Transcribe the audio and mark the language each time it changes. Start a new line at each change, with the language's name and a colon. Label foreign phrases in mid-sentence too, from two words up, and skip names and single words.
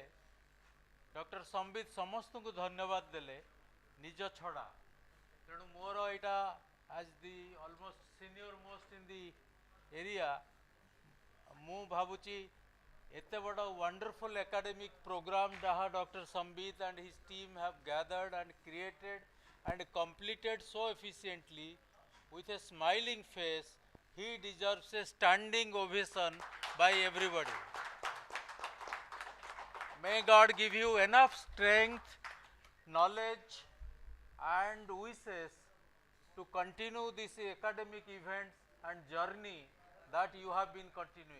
Odia: ଡକ୍ଟର ସମ୍ବିତ ସମସ୍ତଙ୍କୁ ଧନ୍ୟବାଦ ଦେଲେ ନିଜ ଛଡ଼ା ତେଣୁ ମୋର ଏଇଟା
English: as the almost senior most in the area
Odia: ମୁଁ ଭାବୁଛି ଏତେ ବଡ଼
English: wonderful academic program ଯାହା ଡକ୍ଟର ସମ୍ବିତ and his team have gathered and created and completed so efficiently with a smiling face, he deserves a standing ovation by everybody. May God give you enough strength, knowledge and wishes to continue this academic events and journey that you have been continuing.